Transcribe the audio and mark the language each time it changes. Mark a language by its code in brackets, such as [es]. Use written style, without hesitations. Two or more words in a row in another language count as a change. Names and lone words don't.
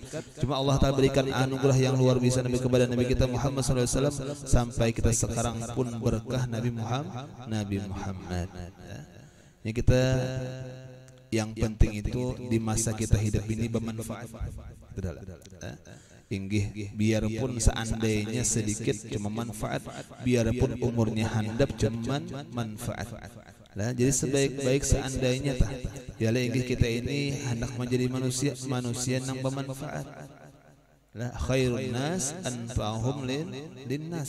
[id] Cuma Allah taala berikan anugerah yang luar biasa Nabi kepada Nabi kita Muhammad [ar] صلى الله عليه وسلم [id] sampai kita sekarang pun berkah Nabi Muhammad. Ini kita yang penting itu di masa kita hidup ini bermanfaat. [bjn] Inggih, biarpun seandainya sedikit cuma manfaat, biarpun umurnya handap cuman manfaat. [id] Lah, jadi sebaik-baik seandainya tah. Yalah inggih kita ini hendak menjadi manusia yang bermanfaat. [ar] Lah, خير الناس أنفعهم للناس.